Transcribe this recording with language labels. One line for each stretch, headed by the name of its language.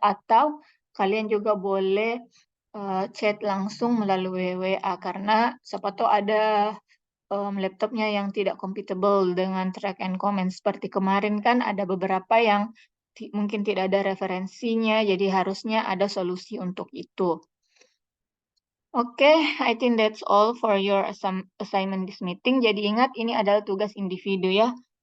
Indonesian: Atau kalian juga boleh chat langsung melalui WA. Karena siapa tahu ada laptopnya yang tidak compatible dengan track and comment. Seperti kemarin kan ada beberapa yang mungkin tidak ada referensinya. Jadi harusnya ada solusi untuk itu.
English: Oke, I think that's all for your assignment this meeting.
Indonesian: Jadi ingat, ini adalah tugas individu ya.